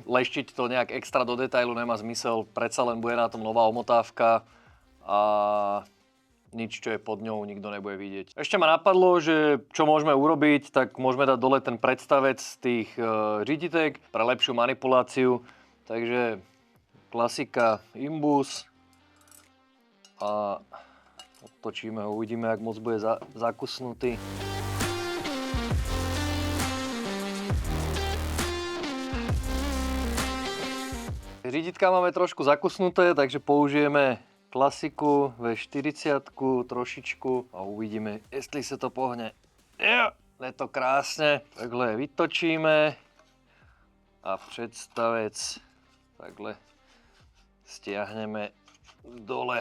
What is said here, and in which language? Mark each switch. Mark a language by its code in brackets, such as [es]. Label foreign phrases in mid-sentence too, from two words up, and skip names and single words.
[sk] Leštiť to nejak extra do detailu nemá zmysel, predsa len bude na tom nová omotávka a nič, čo je pod ňou, nikto nebude vidieť. Ešte ma napadlo, že čo môžeme urobiť, tak môžeme dať dole ten predstavec z tých riditek pre lepšiu manipuláciu. Takže klasika imbus a otočíme ho, uvidíme, [cs] jak moc [sk] bude zakusnutý. Riditka máme trošku zakusnuté, takže použijeme klasiku V40 trošičku a uvidíme, [cs] jestli se to pohne. [sk] Jo, je to krásne. [cs] Takhle vytočíme a představec takhle [sk] stiahneme dole.